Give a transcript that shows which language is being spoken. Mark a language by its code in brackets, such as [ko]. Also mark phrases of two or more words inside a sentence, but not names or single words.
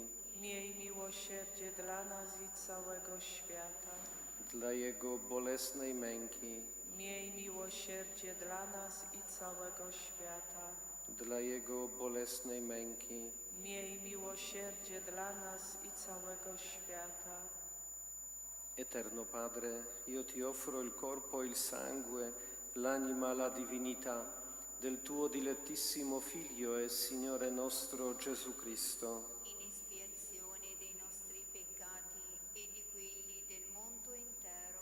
[pl] Miej miłosierdzie dla nas i całego świata. dla Jego bolesnej męki, Miej miłosierdzie dla nas i całego świata. dla Jego bolesnej męki, Miej miłosierdzie dla nas i całego świata. [it] Eterno Padre, io ti offro il corpo e il sangue, l'anima e la divinità del tuo dilettissimo Figlio e Signore nostro Gesù Cristo, in espiazione dei nostri peccati e di quelli del mondo intero.